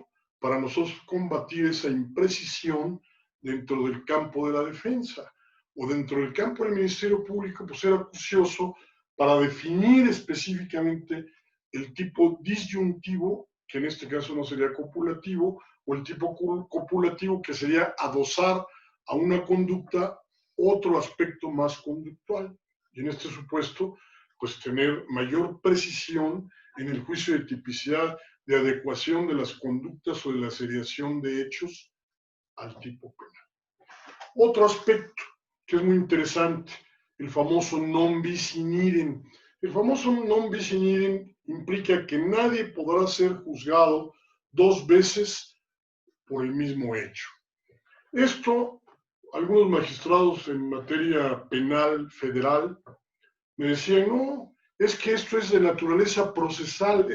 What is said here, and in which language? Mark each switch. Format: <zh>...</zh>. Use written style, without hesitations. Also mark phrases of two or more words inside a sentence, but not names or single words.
<es>para nosotros combatir esa imprecisión dentro del campo de la defensa o dentro del campo del Ministerio Público, pues ser acucioso para definir específicamente el tipo disyuntivo, que en este caso no sería copulativo, o el tipo copulativo, que sería adosar a una conducta otro aspecto más conductual. Y en este supuesto, pues tener mayor precisión en el juicio de tipicidad, de adecuación de las conductas o de la seriación de hechos al tipo penal. Otro aspecto que es muy interesante, el famoso</es> <la>non bis in idem.</la> <es>El famoso</es> <la>non bis in idem</la> <es>implica que nadie podrá ser juzgado 2 veces por el mismo hecho. Esto, algunos magistrados en materia penal federal me decían, no, es que esto es de naturaleza procesal.</es>